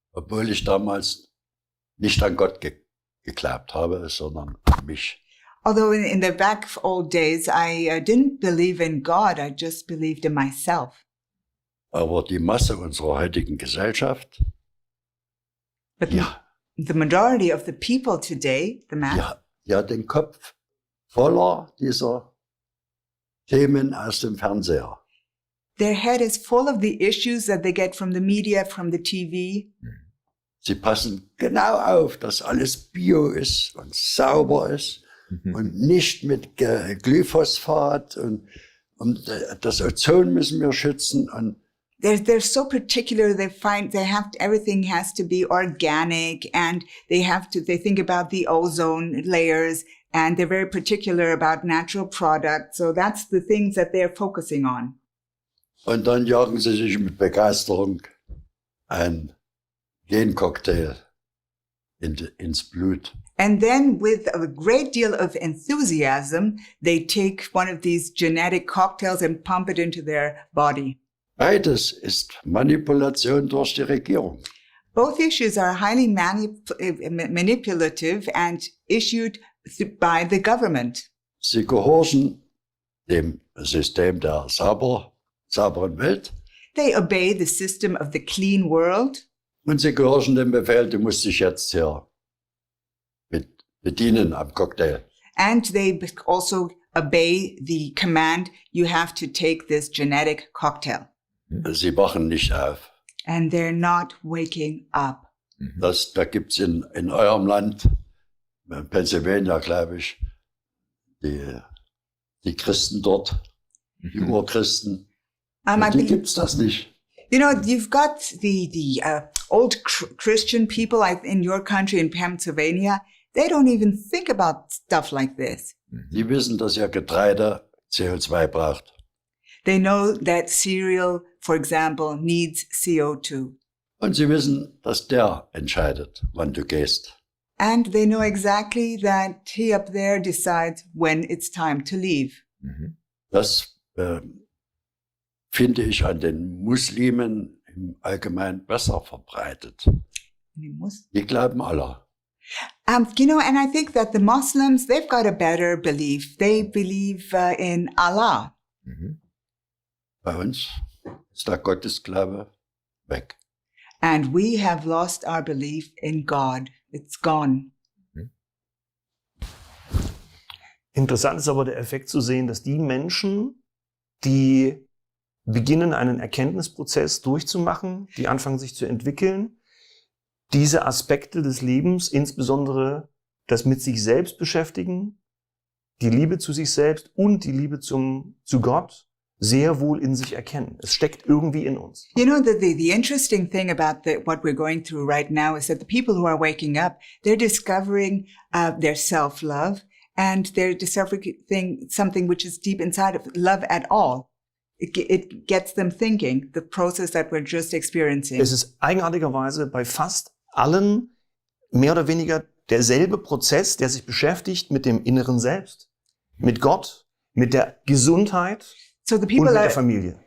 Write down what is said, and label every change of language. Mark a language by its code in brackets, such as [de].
[de] obwohl ich damals nicht an Gott geglaubt habe, sondern an mich. [en] Although in the back old days, I didn't believe in God, I just believed in myself. [de] Aber die Masse unserer heutigen Gesellschaft, [en] But [de] ja, [en] the majority of the people today, the mass, [de] die hat den Kopf voller dieser Themen aus dem Fernseher. [en] their head is full of the issues that they get from the media, from the TV. [de] Sie passen genau auf, dass alles bio ist und sauber ist und nicht mit Glyphosphat und das Ozon müssen wir schützen. Und [en] They're so particular. Everything has to be organic, and they think about the ozone layers, and they're very particular about natural products. So that's the things that they're focusing on. [de] Und dann jagen sie sich mit Begeisterung ein Gencocktail ins Blut. [en] And then with a great deal of enthusiasm, they take one of these genetic cocktails and pump it into their body. [de] Beides ist Manipulation durch die Regierung. [en] Both issues are highly manipulative and issued by the government. [de] Sie gehorchen dem System der sauberen Welt [en] They obey the system of the clean world. [de] und sie gehorchen dem Befehl, du musst dich jetzt hier bedienen am Cocktail. [en] And they also obey the command, you have to take this genetic cocktail. [de] Sie wachen nicht auf. [en] And they're not waking up. [de] Da gibt's in eurem Land, Pennsylvania, glaube ich, die Christen dort, die Urchristen. Die gibt's das nicht. [en] You know, you've got the old Christian people in your country in Pennsylvania. They don't even think about stuff like this. [de] Die wissen, dass ihr Getreide CO2 braucht. [en] They know that cereal, for example, needs CO2. [de] Und sie wissen, dass der entscheidet, wann du gehst. [en] And they know exactly that he up there decides when it's time to leave. [de] Das finde ich an den Muslimen im Allgemeinen besser verbreitet. Die glauben Allah. [en] You know, and I think that the Muslims, they've got a better belief. They believe in Allah. [de] Bei uns ist der Gottesglaube weg. [en] And we have lost our belief in God. It's gone. [de] Interessant ist aber der Effekt zu sehen, dass die Menschen, die beginnen, einen Erkenntnisprozess durchzumachen, die anfangen sich zu entwickeln, diese Aspekte des Lebens, insbesondere das mit sich selbst beschäftigen, die Liebe zu sich selbst und die Liebe zu Gott, sehr wohl in sich erkennen. Es steckt irgendwie in uns. [en] You know, the interesting thing about what we're going through right now is that the people who are waking up, they're discovering their self-love, and they're discovering something which is deep inside of love at all. It gets them thinking, the process that we're just experiencing. [de] Es ist eigenartigerweise bei fast allen mehr oder weniger derselbe Prozess, der sich beschäftigt mit dem inneren Selbst, mit Gott, mit der Gesundheit und mit der Familie.